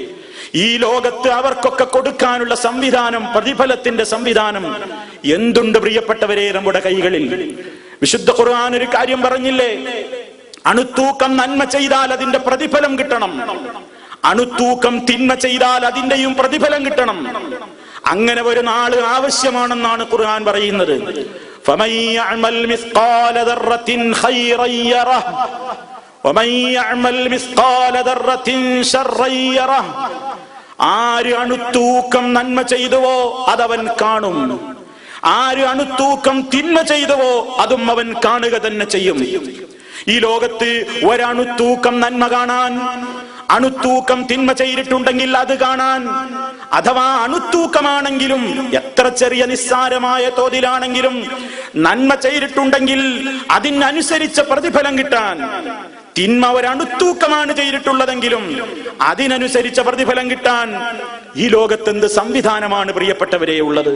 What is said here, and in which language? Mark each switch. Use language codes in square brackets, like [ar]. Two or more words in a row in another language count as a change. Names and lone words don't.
[ml] ഈ ലോകത്ത് അവർക്കൊക്കെ കൊടുക്കാനുള്ള സംവിധാനം, പ്രതിഫലത്തിന്റെ സംവിധാനം എന്തുണ്ട് പ്രിയപ്പെട്ടവരെ നമ്മുടെ കൈകളിൽ? വിശുദ്ധ ഖുർആൻ ഒരു കാര്യം പറഞ്ഞില്ലേ? അണുത്തൂക്കം നന്മ ചെയ്താൽ അതിന്റെ പ്രതിഫലം കിട്ടണം, അണുത്തൂക്കം തിന്മ ചെയ്താൽ അതിന്റെയും പ്രതിഫലം കിട്ടണം. അങ്ങനെ ഒരു നാള് ആവശ്യമാണെന്നാണ് ഖുർആൻ പറയുന്നത്. [ar] فمن يعمل مثقال ذرة خيرا يره ومن يعمل مثقال ذرة شرا يره. [ml] ആര് അണുത്തൂക്കം നന്മ ചെയ്തുവോ അതവൻ കാണും, ആര് അണുത്തൂക്കം തിന്മ ചെയ്തുവോ അതും അവൻ കാണുക തന്നെ ചെയ്യും. ഈ ലോകത്ത് ഒരണുത്തൂക്കം നന്മ കാണാൻ, അണുത്തൂക്കം തിന്മ ചെയ്തിട്ടുണ്ടെങ്കിൽ അത് കാണാൻ അഥവാ അണുത്തൂക്കമാണെങ്കിലും, എത്ര ചെറിയ നിസ്സാരമായ തോതിലാണെങ്കിലും നന്മ ചെയ്തിട്ടുണ്ടെങ്കിൽ അതിനനുസരിച്ച പ്രതിഫലം കിട്ടാൻ, തിന്മ ഒരണുത്തൂക്കമാണ് ചെയ്തിട്ടുള്ളതെങ്കിലും അതിനനുസരിച്ച പ്രതിഫലം കിട്ടാൻ ഈ ലോകത്ത് എന്ത് സംവിധാനമാണ് പ്രിയപ്പെട്ടവരെ ഉള്ളത്?